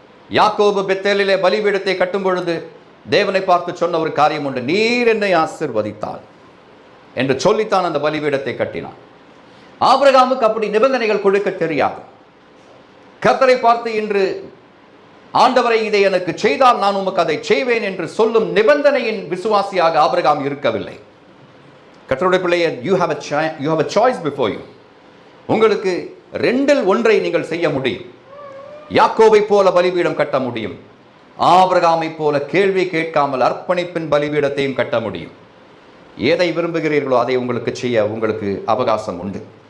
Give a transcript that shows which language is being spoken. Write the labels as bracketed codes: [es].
[ta] யாக்கோபு பெத்தேலிலே பலிபீடத்தை கட்டும் பொழுது தேவனை பார்த்து சொன்ன ஒரு காரியம் உண்டு, நீர் என்னை ஆசீர்வதித்தால் என்று சொல்லித்தான் அந்த பலிபீடத்தை கட்டினான். ஆபிரகாமுக்கு அப்படி நிபந்தனைகள் கொடுக்க தெரியாது. கர்த்தரை பார்த்து இன்று ஆண்டவரை இதை எனக்கு செய்தால் நான் உமக்கு அதை செய்வேன் என்று சொல்லும் நிபந்தனையின் விசுவாசியாக ஆபிரகாம் இருக்கவில்லை. கர்த்தருடைய பிள்ளையே, [en] you have a choice before you. [ta] உங்களுக்கு ரெண்டில் ஒன்றை நீங்கள் செய்ய முடியும். யாக்கோபை போல பலிபீடம் கட்ட முடியும், ஆபிரகாமை போல கேள்வி கேட்காமல் அர்ப்பணிப்பின் பலிபீடத்தையும் கட்ட முடியும். எதை விரும்புகிறீர்களோ அதை உங்களுக்கு செய்ய உங்களுக்கு அவகாசம் உண்டு.